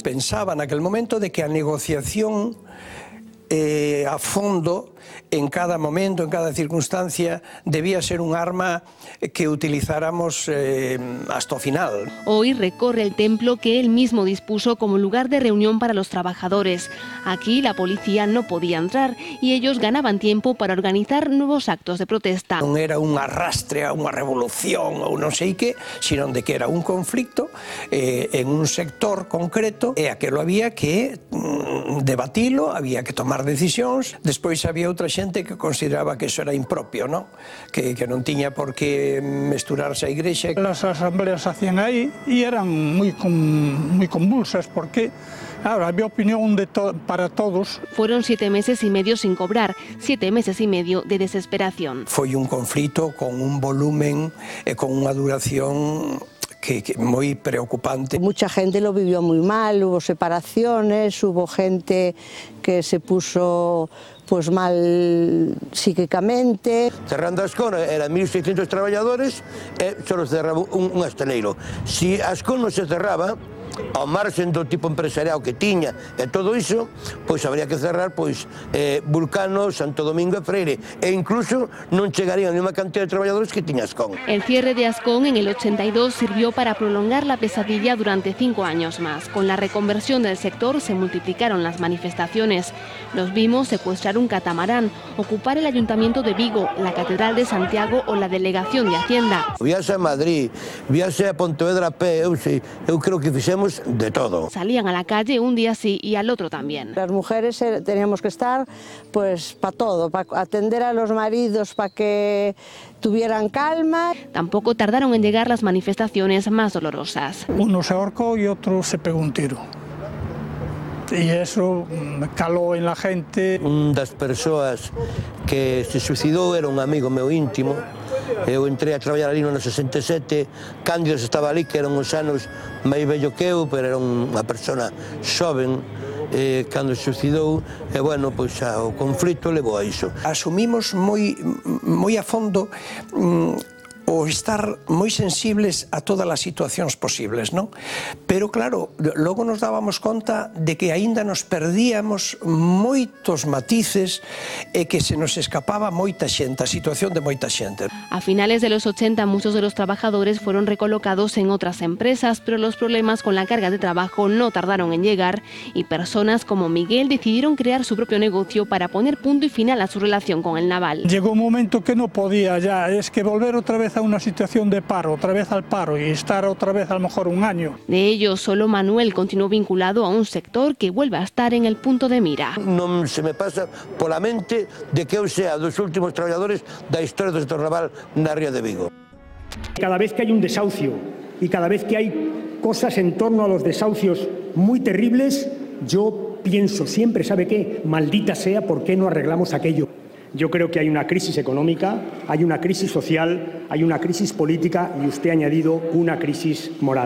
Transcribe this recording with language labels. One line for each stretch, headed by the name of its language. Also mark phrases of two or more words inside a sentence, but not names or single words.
Spanish: Pensaba en aquel momento de que a negociación a fondo, en cada momento, en cada circunstancia, debía ser un arma que utilizáramos hasta el final. Hoy recorre el templo que él mismo dispuso como lugar de reunión para los trabajadores. Aquí la policía no podía entrar y ellos ganaban tiempo para organizar nuevos actos de protesta.
Galician: Non era un arrastre a unha revolución ou non sei que, sino de que era un conflicto en un sector concreto e aquilo había que debatilo, había que tomar decisións. Despois había outra xente que consideraba que eso era impropio, ¿no? que non tiña por que mesturarse a igrexa.
Spanish: Las asambleas se hacían ahí y eran muy convulsas porque claro, había opinión para todos. Fueron 7 meses y medio sin cobrar, 7 meses y medio de desesperación.
Galician: Foi un conflito con un volumen e con unha duración que
Spanish: muy preocupante. Mucha gente lo vivió muy mal, hubo separaciones, hubo gente que se puso pues mal psíquicamente.
Galician: Cerrando Ascón eran 1.600 traballadores e só se cerraba un estaleiro. Si Ascón non se cerraba, ao marxen do tipo empresarial que tiña e todo iso, pois habría que cerrar Vulcano, Santo Domingo e Freire, e incluso non chegarían a unha cantidad de traballadores que tiña Ascón.
Spanish: El cierre de Ascón en el 82 sirvió para prolongar la pesadilla durante 5 años más. Con la reconversión del sector se multiplicaron las manifestaciones. Los vimos secuestrar un catamarán, ocupar el Ayuntamiento de Vigo, la Catedral de Santiago o la Delegación de Hacienda.
Galician: Viase a Madrid, viase a Pontevedra a pé, eu creo que fixemos teníamos de todo.
Spanish: Salían a la calle un día sí y al otro también. Las mujeres teníamos que estar pues para todo, para atender a los maridos, para que tuvieran calma. Tampoco tardaron en llegar las manifestaciones más dolorosas. Uno se ahorcó y otro se pegó un tiro.
Galician: E eso calou
Spanish: en la gente.
Galician: Un das persoas que se suicidou era un amigo meu íntimo. Eu entrei a traballar ali no 67, Cándido estaba ali, que eran uns anos máis vello que eu, pero era unha persona xoven, cando se suicidou, e bueno, pois o conflito levou a iso. Asumimos moi a fondo o estar moi sensibles a todas as situacións posibles, non? Pero claro, logo nos dábamos conta de que aínda nos perdíamos moitos matices e que se nos escapaba moita xente, a situación de moita xente.
Spanish: A finales de los 80 muchos de los trabajadores fueron recolocados en otras empresas, pero los problemas con la carga de trabajo no tardaron en llegar y personas como Miguel decidieron crear su propio negocio para poner punto y final a su relación con el naval. Llegó un momento que no podía ya, es que volver otra vez a una situación de paro, otra vez al paro y estar otra vez a lo mejor un año. De ellos, solo Manuel continuó vinculado a un sector que vuelve a estar en el punto de mira.
Galician: Non se me pasa pola mente de que eu sea dos últimos traballadores da historia do sector naval na ría de Vigo.
Spanish: Cada vez que hay un desahucio y cada vez que hay cosas en torno a los desahucios muy terribles, yo pienso siempre, ¿sabe qué? Maldita sea, ¿por qué no arreglamos aquello? Yo creo que hay una crisis económica, hay una crisis social, hay una crisis política y usted ha añadido una crisis moral.